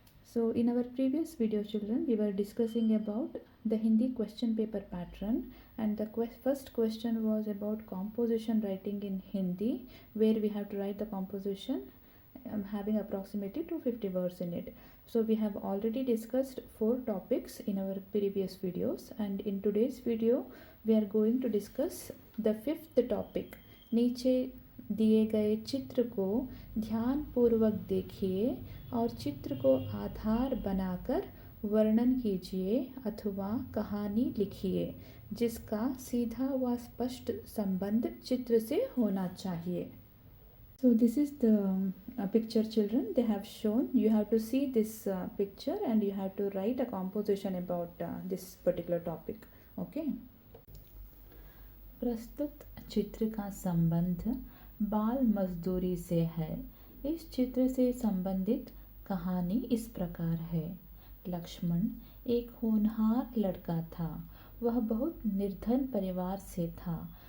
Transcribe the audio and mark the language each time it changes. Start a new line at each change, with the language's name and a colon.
English: So in our previous video children, we were discussing about the Hindi question paper pattern, and the first question was about composition writing in Hindi, where we have to write the composition having approximately 250 words in it. So we have already discussed 4 topics in our previous videos, and in today's video we are going to discuss the 5th topic.
Hindi: नीचे दिए गए चित्र को ध्यान पूर्वक देखिए और चित्र को आधार बनाकर वर्णन कीजिए अथवा कहानी लिखिए जिसका सीधा व स्पष्ट संबंध चित्र से होना चाहिए.
English: So this is the picture children. They have shown. You have to see this picture and you have to write a composition about this particular topic. Okay.
Hindi: प्रस्तुत चित्र का संबंध बाल मजदूरी से है. इस चित्र से संबंधित कहानी इस प्रकार है. लक्ष्मण एक होनहार लड़का था. वह बहुत निर्धन परिवार से था.